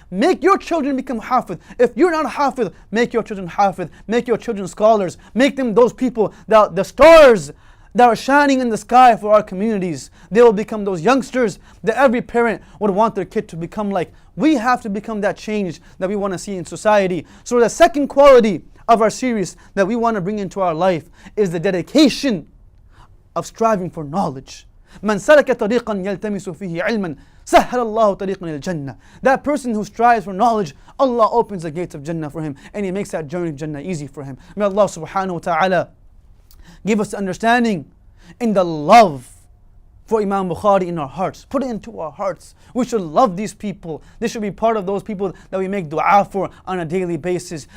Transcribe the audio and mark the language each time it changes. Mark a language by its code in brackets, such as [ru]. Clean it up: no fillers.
[en] Make your children become hafidh. If you're not hafidh, make your children hafidh, make your children scholars, make them those people, that the stars that are shining in the sky for our communities. They will become those youngsters that every parent would want their kid to become like. We have to become that change that we want to see in society. So the second quality of our series that we want to bring into our life is the dedication of striving for knowledge. [ar] من سلك طريقا يلتمس فيه علما سهل الله طريقا للجنة. [en] That person who strives for knowledge, Allah opens the gates of Jannah for him, and He makes that journey to Jannah easy for him. May Allah subhanahu wa ta'ala give us understanding in the love for Imam Bukhari in our hearts. Put it into our hearts. We should love these people. They should be part of those people that we make dua for on a daily basis.